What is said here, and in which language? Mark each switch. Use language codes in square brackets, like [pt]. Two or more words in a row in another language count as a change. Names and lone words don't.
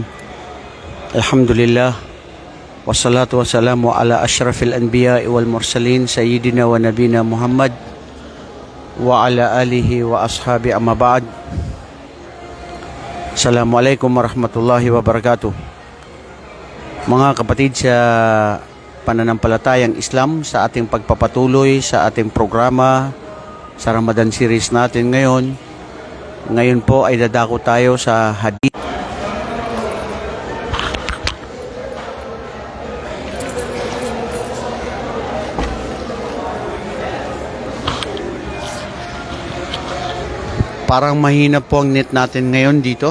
[ar] Alhamdulillah. والصلاة والسلام على أشرف الأنبياء والمرسلين سيدنا ونبينا محمد وعلى آله وأصحابه أما بعد. السلام عليكم ورحمة الله وبركاته. [tl] Mga kapatid sa pananampalatayang Islam, sa ating pagpapatuloy sa ating programa sa Ramadan series natin ngayon. Ngayon po ay dadako tayo sa hadith. Parang mahina po ang net natin ngayon dito.